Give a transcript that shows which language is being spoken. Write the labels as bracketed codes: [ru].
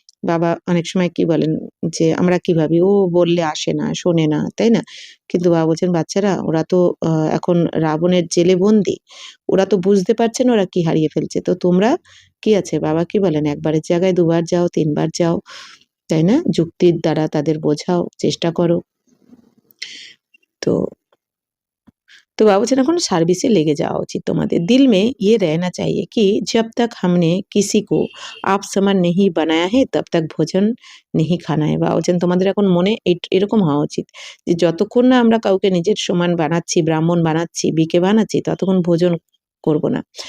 [bn] বাবা অনেক সময় কি বলেন যে আমরা কি ভাবি ও বললে আসে না শোনে না তাই না, কিন্তু বাবা বলছেন বাচ্চারা ওরা তো এখন রাবণের জেলে বন্দি, ওরা তো বুঝতে পারছে না ওরা কি হারিয়ে ফেলছে, তো তোমরা কি আছে বাবা কি বলেন একবারের জায়গায় দুবার যাও তিনবার যাও তাই না, যুক্তির দ্বারা তাদের বোঝাও চেষ্টা করো। তো [hi] तो बाबा बच्चन [bn] এখন সার্ভিসে লেগে যাওয়া উচিত তোমাদের। [hi] दिल में ये रहना चाहिए कि जब तक हमने किसी को आप समान नहीं बनाया है तब तक भोजन नहीं खाना है। [bn] বাবা বলছেন তোমাদের এখন মনে এরকম হওয়া উচিত যে যতক্ষণ না আমরা কাউকে নিজের সমান বানাচ্ছি, ব্রাহ্মণ বানাচ্ছি, বিকে বানাচ্ছি ততক্ষণ ভোজন করব না।